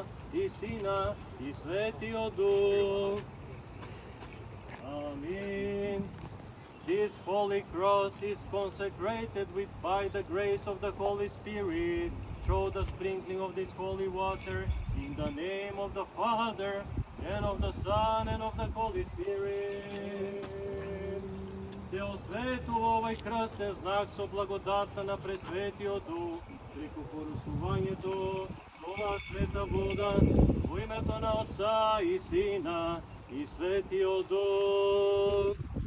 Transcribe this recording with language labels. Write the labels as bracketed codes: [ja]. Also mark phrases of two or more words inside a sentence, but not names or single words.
[mk] и Сина, и Светиот Дух. [en] Amen. This holy cross is consecrated by the grace of the Holy Spirit through the sprinkling of this holy water in the name of the Father and of the Son and of the Holy Spirit. [mk] Се осветува овај крстен знак со благодатта на Пресветиот Дух преку порусувањето ова света вода во името на Отца и Сина и Светиот Дух.